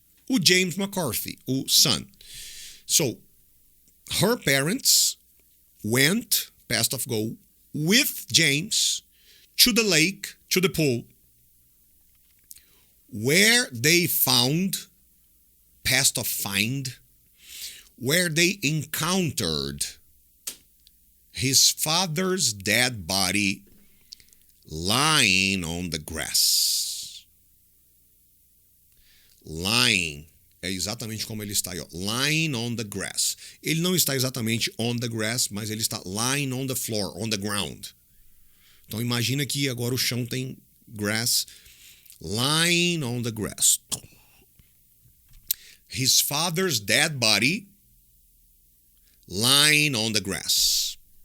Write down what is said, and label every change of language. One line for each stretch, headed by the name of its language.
English: O James McCarthy, o son. So, her parents went, past of go, with James to the lake, to the pool, where they found, past of find, where they encountered his father's dead body lying on the grass.
Portuguese: Lying é exatamente como ele está aí, ó.
English: Lying on the grass.
Portuguese: Ele não está exatamente
English: on the grass,
Portuguese: mas ele está
English: lying on the floor, on the ground.
Portuguese: Então imagina que agora o chão tem grass.
English: Lying on the grass. His father's dead body lying on the grass.